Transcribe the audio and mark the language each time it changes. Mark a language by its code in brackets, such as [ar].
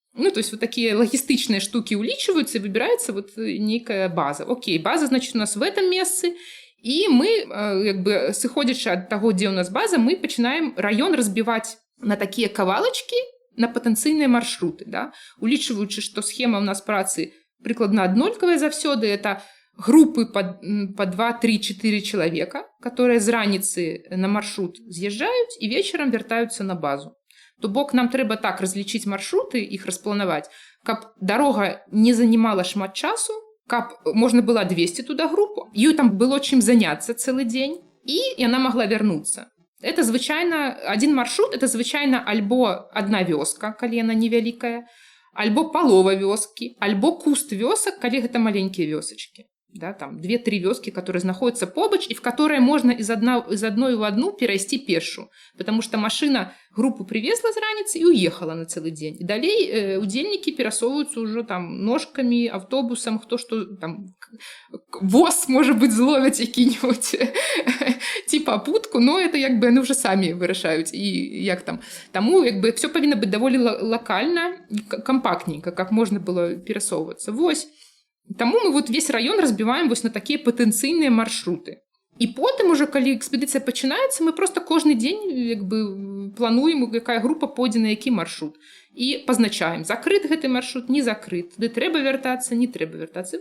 [ru] То есть вот такие логистичные штуки улічваюцца, и выбирается вот некая база. Окей, база, значит, у нас в этом месцы, [be] І мы як бы сыходзячы ад таго, дзе ў нас база, мы пачынаем раён разбіваць на такія кавалачкі, на патэнцыйныя маршруты, да? Улічваючы, што схема ў нас працы прыкладна аднолькавая заўсёды, это группы по 2, 3, 4 человека, которые з раніцы на маршрут з'язджаюць і вечарам вяртаюцца на базу. То бок нам трэба так разлічыць маршруты, іх распланаваць, каб дарога не занимала шмат часу, каб можна была 200 туда групу, ёй там было чым заняцца цэлы дзень, і яна магла вярнуцца. Это звычайна, один маршрут, это звычайна альбо одна вёска, калі яна невялікая, альбо палова вёскі, альбо куст вёсак, калі гэта маленькія вёсачкі. [ru] Да, там 2-3 вёски, которые находятся побач, и в которые можно из одной в одну перайсці пешу. Потому что машина группу привезла з раніцы и уехала на целый день. И далей удзельники перасовываются уже там ножками, автобусом, кто что там, воз, может быть, зловят какие-нибудь типа путку, но это как бы они уже сами вырашают. И як там. Тому как бы все повинно быть довольно локально, компактненько, как можно было перасовываться. [be] Вось. Таму мы вот весь раён разбіваем вось на такія патэнцыйныя маршруты. І потым уже, калі экспедыцыя пачынаецца, мы просто кожны дзень як бы плануем, якая група пойдзе на які маршрут. І пазначаем, закрыт гэты маршрут, не закрыт, туды трэба вяртацца, не трэба вяртацца.